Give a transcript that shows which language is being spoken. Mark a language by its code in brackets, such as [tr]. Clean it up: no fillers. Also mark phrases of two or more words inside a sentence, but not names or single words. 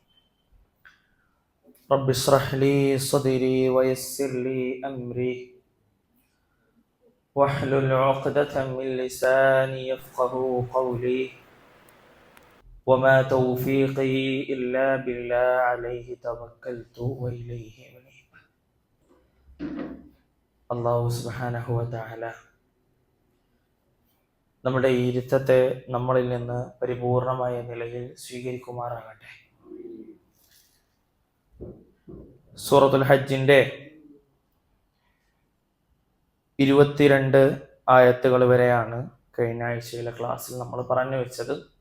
[ar] رب اشرح لي صدري ويسر لي أمري واحلل عقدة من لساني يفقه قولي وما توفيقي إلا بالله عليه توكلت وإليه أنيب. الله سبحانه وتعالى [ml] നമ്മുടെ ഈ ഇരുത്തത്തെ നമ്മളിൽ നിന്ന് പരിപൂർണമായ നിലയിൽ സ്വീകരിക്കുമാറാകട്ടെ. സൂറത്തുൽ ഹജ്ജിന്റെ 22 ആയത്തുകൾ വരെയാണ് കഴിഞ്ഞ ആഴ്ചയിലെ ക്ലാസ്സിൽ നമ്മൾ പറഞ്ഞു വെച്ചത്.